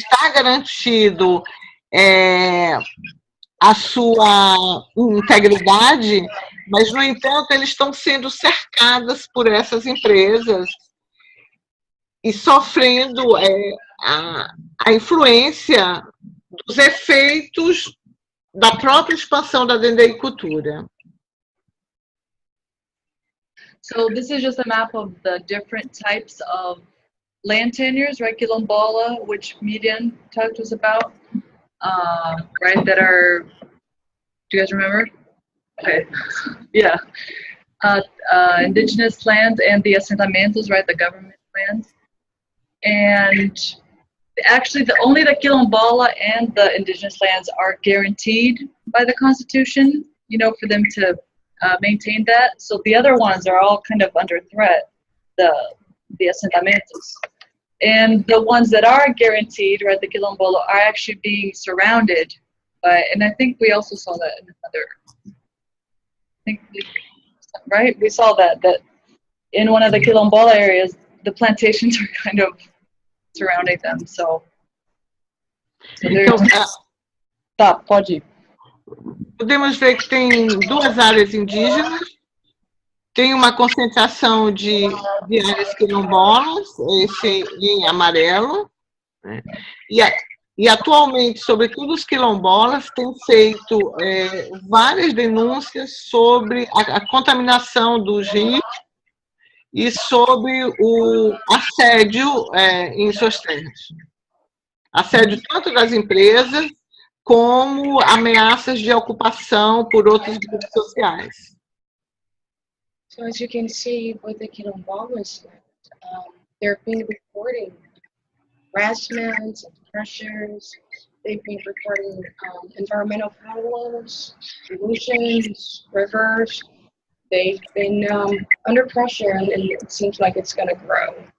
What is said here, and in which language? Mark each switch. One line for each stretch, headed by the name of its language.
Portuguese: garantido a sua integridade, mas, no entanto, eles estão sendo cercadas por essas empresas e sofrendo a influência dos efeitos da própria expansão da dendeicultura.
English: So this is just a map of the different types of land tenures, right? Quilombola, which Median talked to us about, right? That are, do you guys remember? Okay, yeah. Indigenous lands and the assentamentos, right? The government lands. And actually, only the Quilombola and the indigenous lands are guaranteed by the Constitution, you know, for them to maintain that. So the other ones are all kind of under threat, the assentamentos. And the ones that are guaranteed, right, the Quilombola, are actually being surrounded by, and I think we also saw that in another, right? We saw that in one of the Quilombola areas, the plantations are kind of surrounding them, so
Portuguese: tá, pode ir. Podemos ver que tem duas áreas indígenas, tem uma concentração de áreas quilombolas, esse em amarelo, né? E atualmente, sobretudo os quilombolas, têm feito várias denúncias sobre a contaminação dos rios e sobre o assédio em suas terras. Assédio tanto das empresas como ameaças de ocupação por outros grupos sociais.
English: So as you can see with the Quilombolas, they've been reporting harassment, pressures. They've been reporting environmental problems, pollutions, rivers. They've been under pressure, and it seems like it's going to grow.